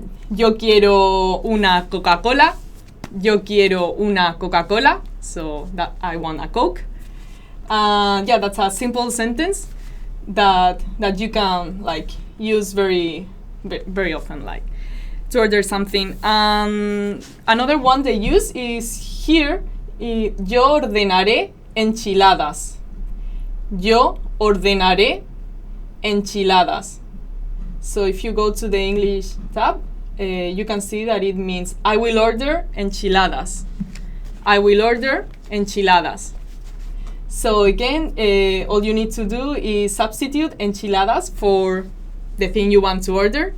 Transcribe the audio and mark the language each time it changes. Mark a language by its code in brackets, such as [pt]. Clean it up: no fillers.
[es] Yo quiero una Coca-Cola. Yo quiero una Coca-Cola. [en] So that I want a Coke. That's a simple sentence that you can like use very often, like to order something. Another one they use is here. [es] Yo ordenaré enchiladas. Yo ordenaré enchiladas. [en] So if you go to the English tab, you can see that it means I will order enchiladas. I will order enchiladas. So again, all you need to do is substitute enchiladas for the thing you want to order.